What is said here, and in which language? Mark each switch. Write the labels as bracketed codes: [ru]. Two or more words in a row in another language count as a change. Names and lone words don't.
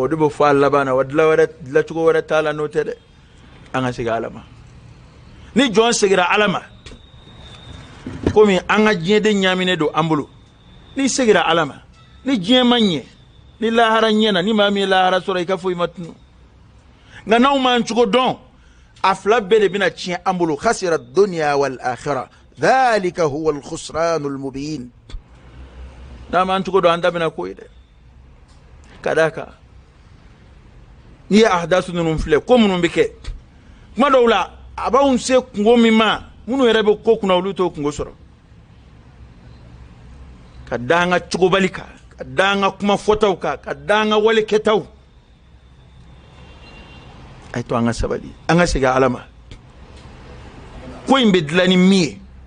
[bm] de bɛ fɔ a laban na wa dilancogo wɛrɛ t'a la n'o tɛ dɛ an ka segin Ala ma ni jɔn segira Ala ma komi an ka diɲɛden ɲaaminen don an bolo ni segira Ala ma ni diɲɛ ma ɲɛ ni lahara ɲɛna ni maa min ye lahara sɔrɔ i ka foyi ma tunu nka n'anw m'an cogo dɔn a fila bɛɛ de bɛna tiɲɛ an bolo [ar] خسر الدنيا والآخرة ذلك هو الخسران المبين [bm] n'a m'an cogo dɔn an da bɛna ko ye dɛ ka d'a kan n'i ye ahadasu ninnu filɛ ko minnu bɛ kɛ kuma dɔw la a b'anw se kungo min ma minnu yɛrɛ bɛ ko kunna olu t'o kungo sɔrɔ ka da an ka cogobali kan ka da an ka kuma fɔtaw kan ka da an ka wale kɛtaw a ye to an ka sabali an ka segin Ala ma ko in bɛ dilan ni min ye